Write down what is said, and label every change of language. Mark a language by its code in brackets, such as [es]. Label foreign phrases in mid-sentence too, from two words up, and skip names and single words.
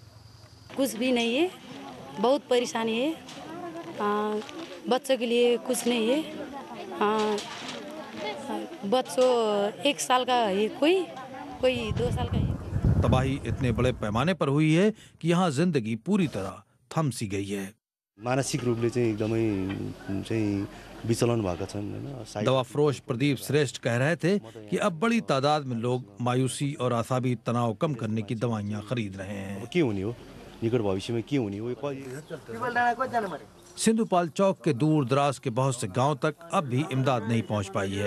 [hi] कुछ भी नहीं है, बहुत परेशानी है। बच्चों के लिए कुछ नहीं है। बच्चों 1 साल का है, कोई 2 साल का है। तबाही इतने बड़े पैमाने पर हुई है कि यहाँ जिंदगी पूरी तरह थम सी गई है। [ne] मानसिक रूपले चाहिँ एकदमै चाहिँ विचलन भएका छन् हैन। [hi] दवा फरोश प्रदीप श्रेष्ठ कह रहे थे कि अब बड़ी तादाद में लोग मायूसी और आसाबी तनाव कम करने की दवाइयाँ खरीद रहे हैं। [ne] के हुने हो, [hi] निकट भविष्य में [ne] के हुने हो। [hi] सिंधुपाल चौक के दूर दराज के बहुत से गांव तक अब भी इमदाद नहीं पहुंच पाई है।